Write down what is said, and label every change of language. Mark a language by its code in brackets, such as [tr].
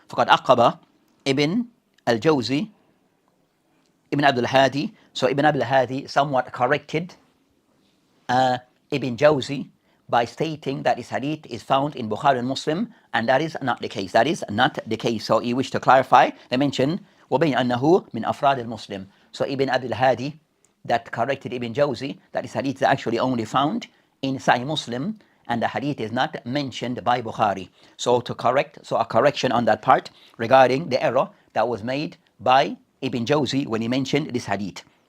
[ar] فقد أقب Ibn al-Jawzi Ibn Abdul Hadi. [en] So Ibn Abdul Hadi somewhat corrected Ibn Jawzi by stating that this hadith is found in Bukhari and Muslim, and that is not the case. That is not the case. So he wished to clarify. They mentioned [ar] وَبَيْنَ أَنَّهُ مِنْ أَفْرَادِ الْمُسْلِمِ. [en] So Ibn Abdul Hadi that corrected Ibn Jawzi that this hadith is actually only found in Sahih Muslim, and the hadith is not mentioned by Bukhari. So a correction on that part regarding the error that was made by Ibn Jawzi when he mentioned this hadith.